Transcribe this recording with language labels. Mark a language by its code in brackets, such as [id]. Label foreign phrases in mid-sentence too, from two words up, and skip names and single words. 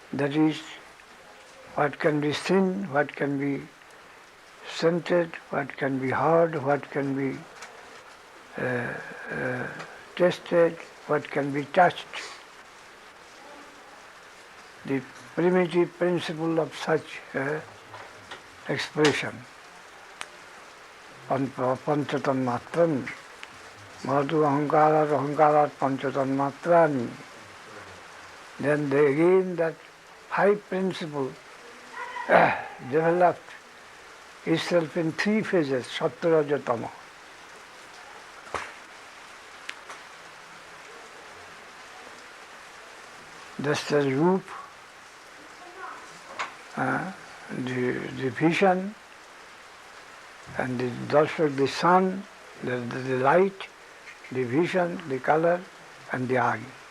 [en] That is, what can be seen, what can be scented, what can be heard, what can be tasted, what can be touched. The primitive principle of such expression, [sa] panchatanmatram, madhu ahankarat ahankarat panchatanmatrani. [en] Then again that high principle developed itself in three phases, [sa] sattva, raja, tama. [en] Just as roop, the vision, and the sun, the light, the vision, the color, and the eye.